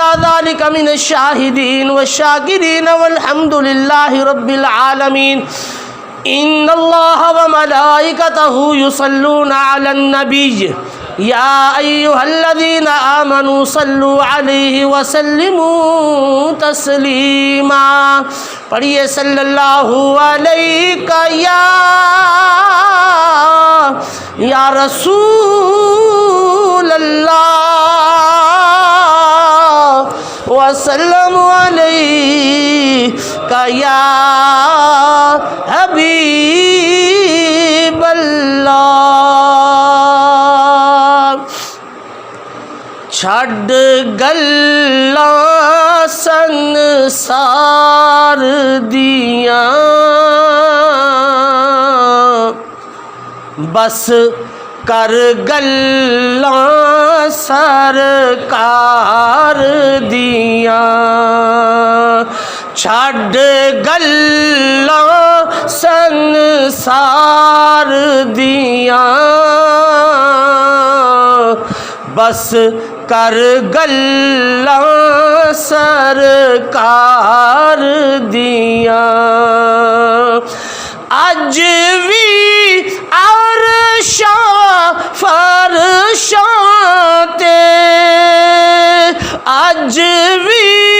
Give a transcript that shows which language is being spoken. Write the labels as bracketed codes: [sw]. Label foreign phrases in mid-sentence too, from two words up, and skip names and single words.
[ar] ذلك من الشاهدين والشاكرين والحمد لله رب العالمين إن الله وملائكته يصلون على النبي يا أيها الذين آمنوا صلوا عليه وسلموا تسليما پڑھیے صلی اللہ علیہ یا رسول اللہ وسلم علیک یا حبیب اللہ۔ [pa] چھڈ گلاں سنسار دیاں بس کر گلاں سرکار دیاں۔ چھڈ گلاں سنسار دیاں بس کر گلاں سرکار دیاں۔ اج وی عرشاں فرشاں تے اج وی